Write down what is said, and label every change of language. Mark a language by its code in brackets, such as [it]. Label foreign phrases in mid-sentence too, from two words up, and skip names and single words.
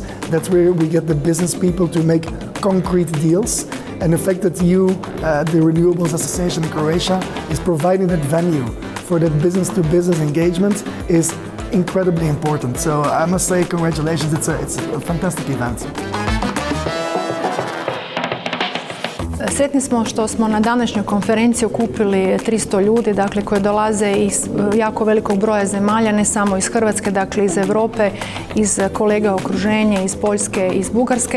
[en] That's where we get the business people to make concrete deals. And the fact that you, the Renewables Association in Croatia, is providing that venue for that business-to-business engagement is incredibly important. So I must say congratulations, it's a fantastic event. [hr] Sretni smo što smo na današnjoj konferenciji okupili 300 ljudi, dakle, koji dolaze iz jako velikog broja zemalja, ne samo iz Hrvatske, dakle iz Europe, iz kolega okruženja, iz Poljske, iz Bugarske.